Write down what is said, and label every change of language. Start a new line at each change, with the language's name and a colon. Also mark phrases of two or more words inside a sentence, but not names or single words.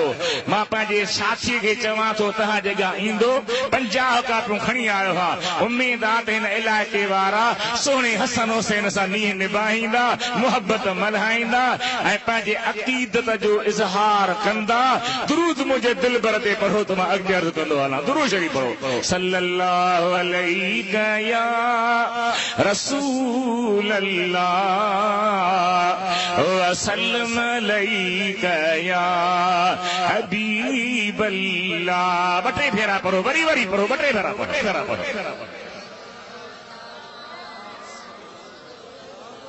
Sindhi: मां पंहिंजे साथीअ खे चवां थो तव्हां जॻह ईंदो 50 कापियूं खणी आयो हा। उम्मीद आहे त हिन इलाइक़े वारा सुहिणे हसन हुसैन सां नीह निभाईंदा, मुहबत मल्हाईंदा ऐं पंहिंजे अक़ीदत जो इज़हार कंदा। दुरूद मुंहिंजे दिल भर ते पढ़ो त मां अॻिते अर्ज़ कंदो हलां। दुरूद शरीफ़ पढ़ो।
Arabic: صلى الله عليك يا رسول الله وسلم عليك يا حبيب الله.
Sindhi: बटे फेरा पढ़ो, वरी पढ़ो, बटे फेरा पढ़ो।